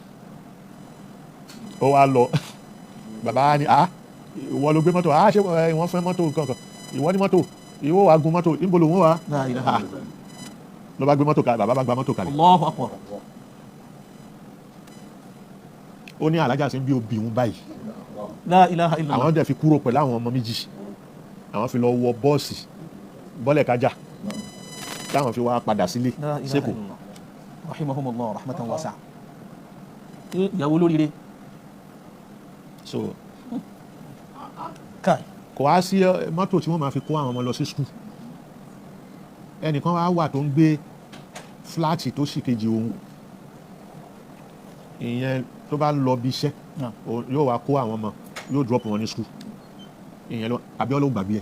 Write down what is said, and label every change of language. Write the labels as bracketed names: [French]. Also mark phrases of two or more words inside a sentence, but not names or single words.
[Yoruba] ó wá lọ bàbá wa ni ìwọ ló gbé mọ́tò ṣé wọ́n fẹ́ mọ́tò kankan ìwọ ní mọ́tò ìwọ wàá gun mọ́tò níbo lòun wà ló bá gbé mọ́tò kalẹ̀ bàbá bá gba mọ́tò kalẹ̀ [Arabic] الله أكبر. [Yoruba] ó ní alájà sí bí obì òun báyìí [Arabic] لا إله إلا الله. [Yoruba] àwọn dẹ̀ fi kúrò pẹ̀lú àwọn ọmọ méjì àwọn fi lọ wọ bọ́ọ̀sì bọ́lẹ̀ kájà táwọn fi wá padà sílé [Arabic] لا إله [Yoruba] sẹ́kọ̀ọ́ [Arabic] illallah. رحمهم الله رحمة واسعة. [Yoruba] Ìyàwó lóríire. so Káì. kò wá sí mọ́tò tí wọ́n máa fi kó àwọn ọmọ lọ sí skul ẹnìkan wá wà tó ń gbé fúláàtì tó sì kejì òun ìyẹn tó bá lọ bí iṣẹ́ yóò wá kó àwọn ọmọ yóò drop wọn ní skul ìyẹn lọ Abíọ́lá ò gbàgbé ẹ